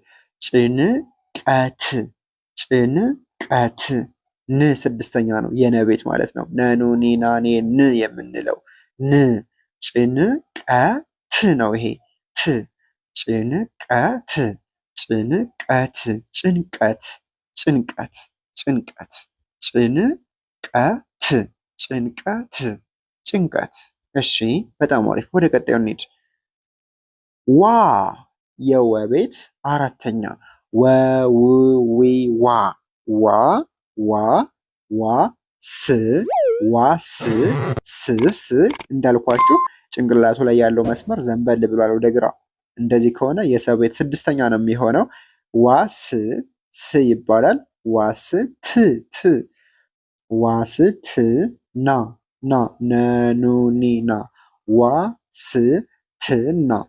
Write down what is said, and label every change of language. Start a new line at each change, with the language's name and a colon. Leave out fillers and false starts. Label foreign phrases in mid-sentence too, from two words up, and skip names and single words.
Amharic: ጭንቀት ጭንቀት ን ስድስተኛ ነው። የነቤት ማለት ነው። ነኑ ኒናኔ ን የምንለው ን ጭንቀት ነው። ይሄ ት ጭንቀት ጭንቀት ጭንቀት ጭንቀት ጭንቀት ጭንቀት ጭንቀት ጭንቀት። እሺ በጣም አሪፍ። ወደ ቀጣዩ እንሂድ። ዋ የወቤት አራተኛ ወውዊ ዋ ዋ ዋ ዋ ስ ዋስ ስ ስ እንዳልኳችሁ ጭንቅላቱ ላይ ያለው መስመር ዘንበል ብሏል ወደ ግራ። እንደዚህ ከሆነ የሰው ቤት ስድስተኛ ነው የሚሆነው። ዋስ ስ ይባላል። ዋስ ት ት ዋስ ት ና ና ነኑኒ ና ዋስ ትና